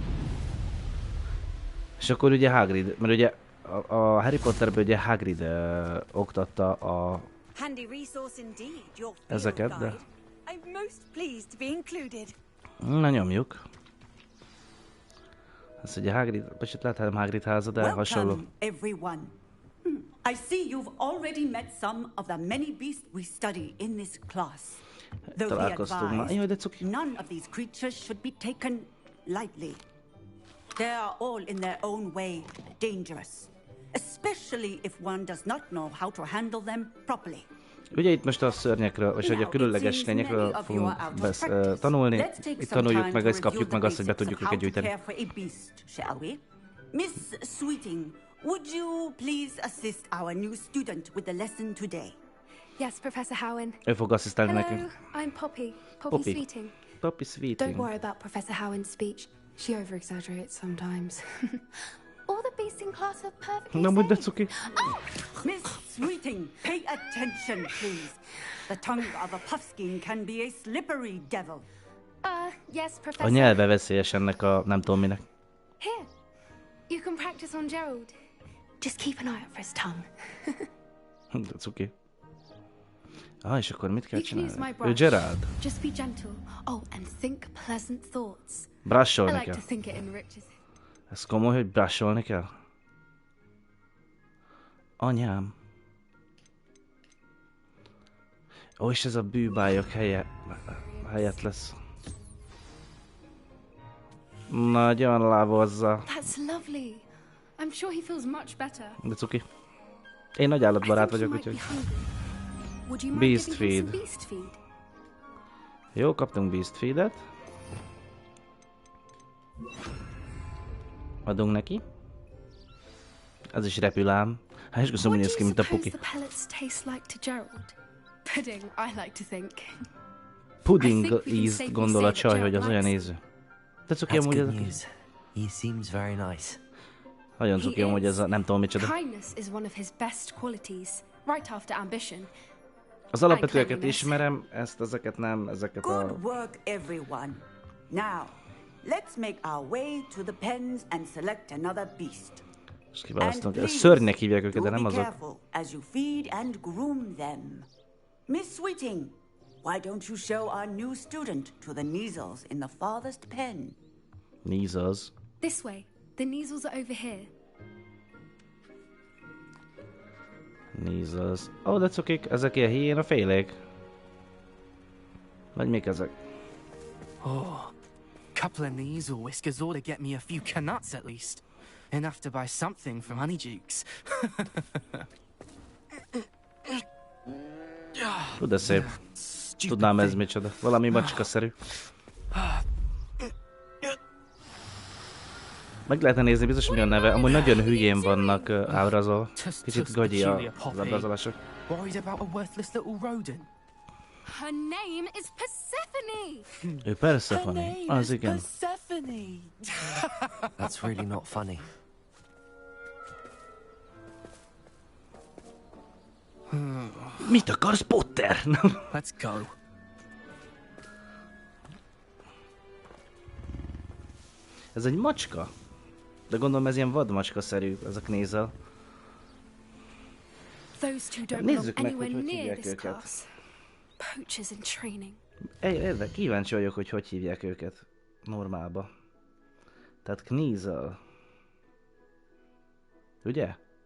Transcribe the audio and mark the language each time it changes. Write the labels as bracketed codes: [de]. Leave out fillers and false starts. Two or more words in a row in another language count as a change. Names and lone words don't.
[hu] És akkor ugye Hagrid, mert ugye a Harry Potterben ugye Hagrid oktatta a ezeket, de... Na nyomjuk. Ez ugye Hagrid, vagy itt lehet Hagrid háza, de hasonló. [en] Everyone. I see you've already met some of the many beasts we study in this class. Though be advised, none of these creatures should be taken lightly. They are all in their own way dangerous, especially if one does not know how to handle them properly. [hu] Ugye itt most a szörnyekről, vagy hogy a különleges lényekről fogunk tanulni. Itt tanuljuk meg, ezt kapjuk meg azt, hogy be tudjuk őket gyűjteni. [en] Miss Sweeting, would you please assist our new student with the lesson today? Yes, Professor Howen. [hu] Ő fog asszisztálni nekünk. [en] I'm Poppy. Poppy Sweeting. Poppy Sweeting. Don't worry about Professor Howen's speech. She over-exaggerates sometimes. All the beasts in class are perfectly [hu] Nem úgy, de cuki. [en] Miss Sweeting, pay attention, please. The tongue of a puffskein can be a slippery devil. Yes, Professor. [hu] A nyelve veszélyes ennek a nem tudom minek. [en] Here, you can practice on Gerald. Just keep an eye out for his tongue. [hu] De cuki. És akkor mit kell csinálni? Ő Gerald. [en] Just be gentle. Oh, and think pleasant thoughts. [hu] Brusholni [en] I like [hu] kell. [en] to think it enriches. [hu] Ez komoly, hogy brusholni kell? Anyám. És ez a bűbályok helyett lesz. Nagyon lávozza. [en] That's lovely. I'm sure he feels much better. [hu] De cuki. Én nagy állatbarát vagyok, úgyhogy... [en] Beast feed. [hu] Jó, kaptunk [en] beast feedet. [hu] Adunk neki. Ez is repül ám. És köszönöm, hogy néz ki, mint a puki. Pudding ízt gondol a csaj, hogy az olyan ízű. De cuki amúgy ez a... [en] He seems very nice. [hu] Nagyon cuki amúgy ez a nem tudom micsoda. Az alapvetőeket ismerem, ezeket nem, ezeket a... [en] Good work, everyone. Now, let's make our way to the pens and select another beast. [hu] És kiválasztunk. Szörnynek hívják őket, de nem azok. [en] Careful as you feed and groom them. Miss Sweeting, why don't you show our new student to the Neasels in the farthest pen? Neasels. This way. The Neasels are over here. Neasels. [hu] De cukik, ezek ilyen hiénafélék. Vagy mik ezek? [en] Couple of Neasel whiskers ought to get me a few canuts at least. Enough to buy something from Honeydukes. [hu] De szép. Tudnám ez micsoda. Valami macska-szerű. Meg lehetne nézni, biztos, hogy mi a neve. Amúgy nagyon hülyén vannak ábrázol. Kicsit gagyi az ábrázolások. [en] Her name is Persephone. [hu] Ő Persephone. Az igen. [en] That's really not funny. [hu] Mit akarsz, Potter? [en] Let's go. [hu] Ez egy macska? De gondolom ez ilyen vadmacska-szerű, ez a Knézel. Nézzük meg, hogy hívják őket. [en] Poachers in training. [hu] Kíváncsi vagyok, hogy hívják őket normálba. Tehát Knézel. Ugye?